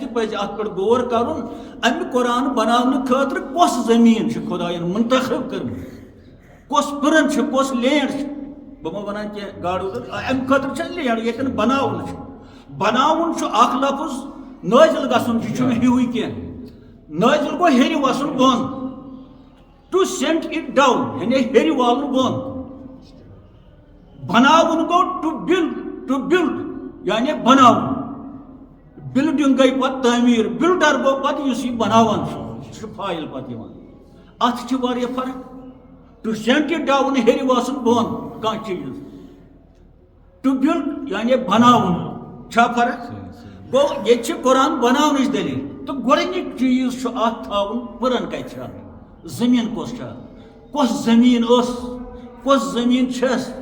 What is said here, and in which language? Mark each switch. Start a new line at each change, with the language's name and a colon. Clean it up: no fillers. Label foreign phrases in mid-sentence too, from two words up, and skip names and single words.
Kashmiri: تہِ پزِ اتھ پٮ۪ٹھ غور کرُن امہِ قرآن بناونہٕ خٲطرٕ کۄس زٔمیٖن چھِ خۄداین منتخب کٔرمٕژ کۄس پٕرن چھِ کۄس لینڈ چھِ بہٕ ما ونان کینٛہہ گاڈٕ امہِ خٲطرٕ چھِ لینڈ ییٚتٮ۪ن بناوُن چھُ بناوُن چھُ اکھ لفظ نٲزِل گژھُن یہِ چھُنہٕ ہیُوٕے کینٛہہ نٲزِل گوٚو ہیٚرِ وسُن بۄن
English: to send it down
Kashmiri: یعنی ہیٚرِ والُن بۄن بناوُن گوٚو
English: to build
Kashmiri: یعنی بناوُن بِلڈِنٛگ گٔے پتہٕ تعمیٖر بِلڈر گوٚو پتہٕ یُس یہِ بناوان چھُ سُہ چھُ فٲیِل پتہٕ یِوان اتھ چھِ واریاہ فرق
English: to send it down
Kashmiri: ہیٚرِ وسُن بۄن کانٛہہ چیٖز
English: to build
Kashmiri: یعنی بناوُن چھا فرق گو یہ قرآن بناونٕچ دلیل تو گۄڈنیُک چیٖز چھُ اتھ تھاوُن پٔرن کتہِ چھِ زٔمیٖن کۄس چھِ کۄس زٔمیٖن ٲس کۄس زٔمیٖن چھس